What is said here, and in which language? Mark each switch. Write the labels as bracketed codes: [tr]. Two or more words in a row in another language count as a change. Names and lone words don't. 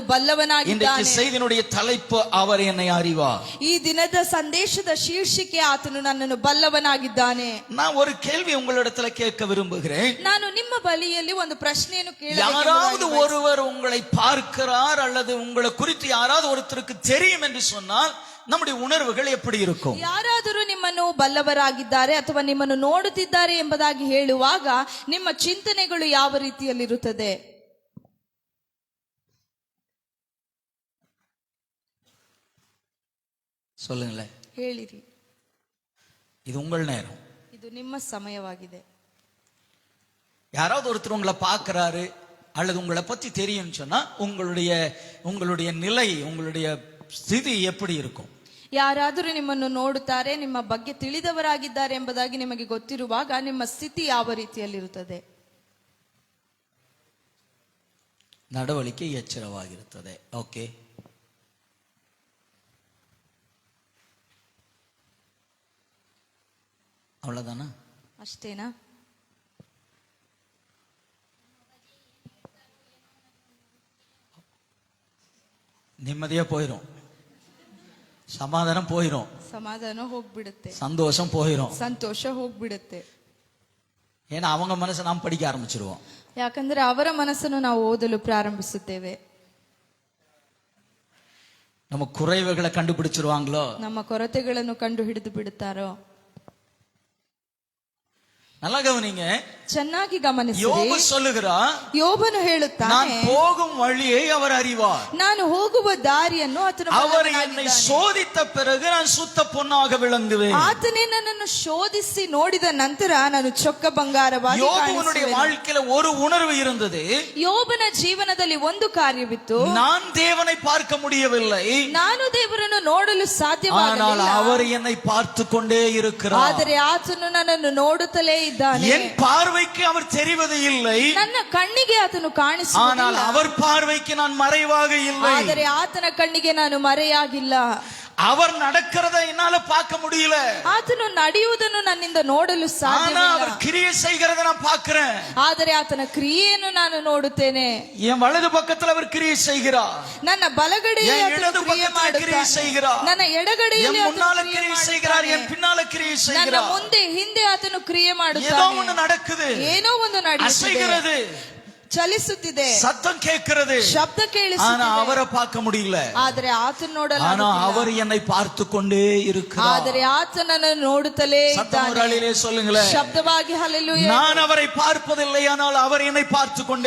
[ta] இன்றைக்கு [kn] ಬಲ್ಲವನಾಗಿದ್ದಾನೆ. [ta] செய்தியினுடைய தலைப்பு, அவர் என்னை அறிவார். [kn] ಈ ದಿನದ ಸಂದೇಶದ ಶೀರ್ಷಿಕೆ, ಆತನು ನನ್ನನ್ನು ಬಲ್ಲವನಾಗಿದ್ದಾನೆ. [ta] நான் ஒரு கேள்வி உங்களிடத்துல கேட்க விரும்புகிறேன். [kn] ನಾನು ನಿಮ್ಮ ಬಳಿಯಲ್ಲಿ ಒಂದು ಪ್ರಶ್ನೆಯನ್ನು [ta] யாராவது [kn] ಕೇಳಬೇಕು. [ta] ஒருவர் உங்களை பார்க்கிறார் அல்லது உங்களை குறித்து யாராவது ஒருத்தருக்கு தெரியும் என்று சொன்னால் நம்முடைய உணர்வுகள் எப்படி இருக்கும்? [kn] ಯಾರಾದರೂ ನಿಮ್ಮನ್ನು ಬಲ್ಲವರಾಗಿದ್ದಾರೆ ಅಥವಾ ನಿಮ್ಮನ್ನು ನೋಡುತ್ತಿದ್ದಾರೆ ಎಂಬುದಾಗಿ ಹೇಳುವಾಗ ನಿಮ್ಮ ಚಿಂತನೆಗಳು ಯಾವ ರೀತಿಯಲ್ಲಿರುತ್ತದೆ? [ta] சொல்லுங்களேன். [kn] ಹೇಳಿರಿ. [ta] இது உங்கள் நேரம். [kn] ಇದು ನಿಮ್ಮ ಸಮಯವಾಗಿದೆ. [ta] யாராவது ஒருத்தர் உங்களை பார்க்கிறாரு அல்லது உங்களை பத்தி தெரியும் சொன்னா உங்களுடைய நிலை, உங்களுடைய ஸ்திதி எப்படி இருக்கும்? [kn] ಯಾರಾದರೂ ನಿಮ್ಮನ್ನು ನೋಡುತ್ತಾರೆ, ನಿಮ್ಮ ಬಗ್ಗೆ ತಿಳಿದವರಾಗಿದ್ದಾರೆ ಎಂಬುದಾಗಿ ನಿಮಗೆ ಗೊತ್ತಿರುವಾಗ ನಿಮ್ಮ ಸ್ಥಿತಿ ಯಾವ ರೀತಿಯಲ್ಲಿರುತ್ತದೆ? ನಡವಳಿಕೆ ಎಚ್ಚರವಾಗಿರುತ್ತದೆ. ಓಕೆ, [ta] அவ்வளவுதானா? [kn] ಅಷ್ಟೇನಾ? [ta] நிம்மதியா போயிரும், சமாதானம் போயிரும், [kn] ಸಮಾಧಾನ ಹೋಗ್ಬಿಡುತ್ತೆ, [ta] சந்தோஷம் போயிரும். [kn] ಸಂತೋಷ ಹೋಗ್ಬಿಡುತ್ತೆ. [ta] ஏன்னா அவங்க மனசை நாம் படிக்க ஆரம்பிச்சிருவோம். [kn] ಯಾಕಂದ್ರೆ ಅವರ ಮನಸ್ಸನ್ನು ನಾವು ಓದಲು ಪ್ರಾರಂಭಿಸುತ್ತೇವೆ. [ta] நம்ம குறைவுகளை கண்டுபிடிச்சிருவாங்களோ, [kn] ನಮ್ಮ ಕೊರತೆಗಳನ್ನು ಕಂಡು ಹಿಡಿದು ಬಿಡುತ್ತಾರೋ, [ta] நல்லா கவனிங்க. [kn] ಚೆನ್ನಾಗಿ ಗಮನಿಸಿ. [ta] யோபு சொல்லுகிறா, [kn] ಯೋಬನು [ta] நான் [kn] ಹೇಳುತ್ತಾನೆ, [ta] போகும் வழியை அவர் அறிவார். [kn] ನಾನು ಹೋಗುವ ದಾರಿಯನ್ನು ಆತನು [ta] அவர் என்னை [kn] ಬಲ್ಲವನಾಗಿದ್ದಾನೆ. [ta] சோதித்த பிறகு நான் சுத்த பொன்னாக விளங்குவேன். [kn] ಆತನೇ ನನ್ನನ್ನು ಶೋಧಿಸಿ ನೋಡಿದ ನಂತರ ನಾನು ಚೊಕ್ಕ ಬಂಗಾರವಾಗಿ [ta] யோபுவனுடைய [kn] ಕಾಣಿಸುವೆನು. [ta] வாழ்க்கையில ஒரு உணர்வு இருந்தது. [kn] ಯೋಬನ ಜೀವನದಲ್ಲಿ ಒಂದು ಕಾರ್ಯವಿತ್ತು. [ta] நான் தேவனை பார்க்க முடியவில்லை, [kn] ನಾನು ದೇವರನ್ನು ನೋಡಲು [ta] ஆனால் [kn] ಸಾಧ್ಯವಾಗಲಿಲ್ಲ, [ta] அவர் என்னை பார்த்து கொண்டே இருக்கிறார். [kn] ಆದರೆ ಆತನು ನನ್ನನ್ನು ನೋಡುತ್ತಲೇ ಇದ್ದಾನೆ. [ta] என் பார்வைக்கு அவர் தெரிவது இல்லை, [kn] ನನ್ನ ಕಣ್ಣಿಗೆ ಆತನು [ta] ஆனால் [kn] ಕಾಣಿಸುವುದಿಲ್ಲ, [ta] அவர் பார்வைக்கு நான் மறைவாக இல்லை. [kn] ಆದರೆ ಆತನ ಕಣ್ಣಿಗೆ ನಾನು ಮರೆಯಾಗಿಲ್ಲ. [ta] அவர் நடக்கிறதை என்னால பார்க்க முடியல, [kn] ಆತನು ನಡೆಯುವುದನ್ನು ನನ್ನಿಂದ ನೋಡಲು [ta] ஆனா [kn] ಸಾಧ್ಯವಿಲ್ಲ, [ta] அவர் கிரியை செய்கிறத நான் பார்க்கிறேன். [kn] ಆದರೆ ಆತನ ಕ್ರಿಯೆಯನ್ನು ನಾನು ನೋಡುತ್ತೇನೆ. [ta] என் வலது பக்கத்துல அவர் கிரியை செய்கிறார், [kn] ನನ್ನ ಬಲಗಡೆಯಲ್ಲಿ [ta] என் [kn] ಆತನು [ta] இடது [kn] ಕ್ರಿಯೆ [ta] பக்கத்துல கிரியை [kn] ಮಾಡುತ್ತಾನೆ, [ta] செய்கிறார், [kn] ನನ್ನ [ta] என் [kn] ಎಡಗಡೆಯಲ್ಲಿ ಆತನು [ta] முன்னால [kn] ಕ್ರಿಯೆ [ta] கிரியை செய்கிறார், [kn] ಮಾಡುತ್ತಾನೆ, [ta] என் பின்னால கிரியை [kn] ನನ್ನ [ta] செய்கிறார். [kn] ಮುಂದೆ ಹಿಂದೆ ಆತನು ಕ್ರಿಯೆ [ta] ஏதோ [kn] ಮಾಡುತ್ತಾನೆ. [ta] ஒண்ணு நடக்குது, [kn] ಏನೋ ಒಂದು ನಡೆಯುತ್ತಿದೆ, [ta] அசைகிறது, [kn] ಚಲಿಸುತ್ತಿದೆ, [ta] சத்தம் கேட்கிறது, [kn] ಶಬ್ದ [ta] ஆனா [kn] ಕೇಳಿಸುತ್ತಿದೆ, [ta] அவரை பார்க்க முடியல. [kn] ಆದರೆ ಆತನ ನೋಡಲು [ta] ஆனா [kn] ಆಗುತ್ತಿಲ್ಲ. [ta] அவர் என்னை பார்த்து கொண்டே இருக்கிறார். [kn] ಆದರೆ ಆತನನ್ನು ನೋಡುತ್ತಲೇ [ta] சத்தம் ஒரு [kn] ಇದ್ದಾನೆ. [ta] அழிலே சொல்லுங்களேன். [kn] ಶಬ್ದವಾಗಿ ಹಲ್ಲೆಲೂಯಾ. [ta] நான் அவரை பார்ப்பதில்லை, ஆனால் அவர் என்னை பார்த்து கொண்டே